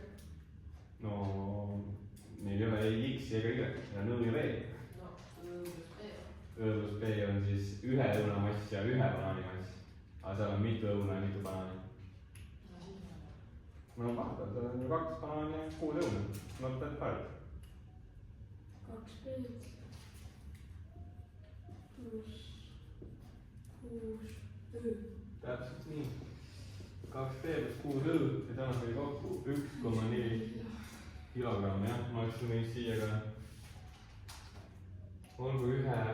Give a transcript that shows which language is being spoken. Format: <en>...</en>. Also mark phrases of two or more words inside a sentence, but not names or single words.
<et>No, meil ei ole ei X ega Y, ja nõu ja B. No, Õ pluss B. Õ pluss B on siis 1 õunamass ja 1 banaanimass. Aga seal on mitu õuna ja mitu banaani. No vaata, seal on ju 2 banaani ja 6 õuna.</et> <en>Not that bad.</en> <et>2B pluss 6 Õ. Täpselt nii. 2B pluss 6 Õ ja samas oli kokku 1,4 kilogrammi, jah. Ma oleks võinud siia ka olgu 1.</et>